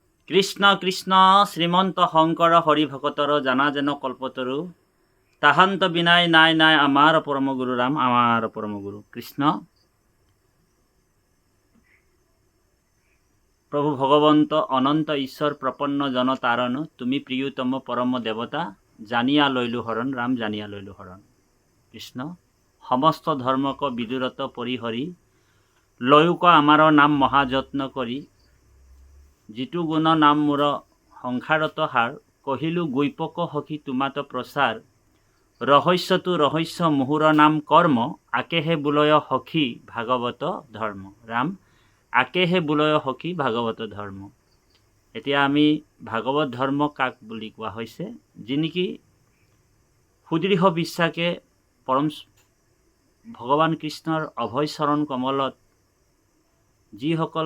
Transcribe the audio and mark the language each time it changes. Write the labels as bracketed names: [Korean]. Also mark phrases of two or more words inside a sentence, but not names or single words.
[Assamese] কৃষ্ণ কৃষ্ণ শ্রীমন্ত শংকৰ হৰি ভকতৰ জানা যেন কল্পতৰু তাহান্ত বিনাই নাই নাই আমার পরম গুরু রাম আমার পরম গুরু কৃষ্ণ। প্রভু ভগবন্ত অনন্ত ঈশ্বর প্রপন্ন জনতারণ তুমি প্রিয়তম পরম দেবতা জানিয়া লইলু হরণ রাম জানিয়া লইলু হরণ কৃষ্ণ। সমস্ত ধর্মক বিদুরত পরিহরি লয়ুক আমার নাম মহাযত্ন করি যিটো গুণ নাম মোর সংসারত হার কহিলু গৈপক সখী তোমাত প্রচার রহস্যতু রহস্য মুহুর নাম কর্ম আকেহে বুলয় সখী ভাগৱত ধৰ্ম ৰাম আকেহে বুলয় সখী ভাগৱত ধৰ্ম। এতিয়া আমি ভাগৱত ধৰ্ম কাক বুলি কোৱা হৈছে? যি নেকি সুদৃঢ় বিশ্বাসে পৰম ভগৱান কৃষ্ণৰ অভয় চৰণ কমলত যিসকল